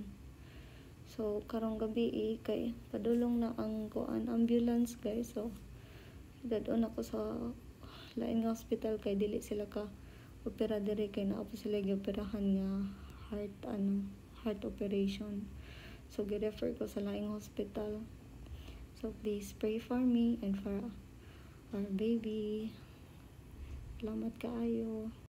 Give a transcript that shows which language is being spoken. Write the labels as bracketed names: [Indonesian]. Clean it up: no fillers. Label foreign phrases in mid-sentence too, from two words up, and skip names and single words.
[Cebuano] So karong gabi kay padulong na ang kuan [English] ambulance guys. [Cebuano] So dadon ako sa lain nga hospital kay dili sila ka opera dire, kay naa pa sila gioperahan nga [English] heart operation. [Cebuano] So gi-refer ko sa laing hospital. [English] So please pray for me and for our baby. [Cebuano] Salamat kaayo.